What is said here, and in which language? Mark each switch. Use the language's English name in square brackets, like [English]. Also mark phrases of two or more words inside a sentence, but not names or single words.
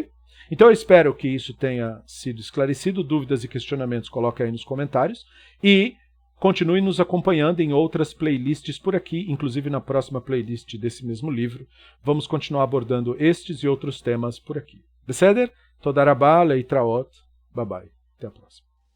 [Portuguese] Então eu espero que isso tenha sido esclarecido. Dúvidas e questionamentos, coloque aí nos comentários. E continue nos acompanhando em outras playlists por aqui, inclusive na próxima playlist desse mesmo livro. Vamos continuar abordando estes e outros temas por aqui. [Hebrew] בסדר? תודה רבה, להתראות. [English] Bye bye. [Portuguese] Até a próxima.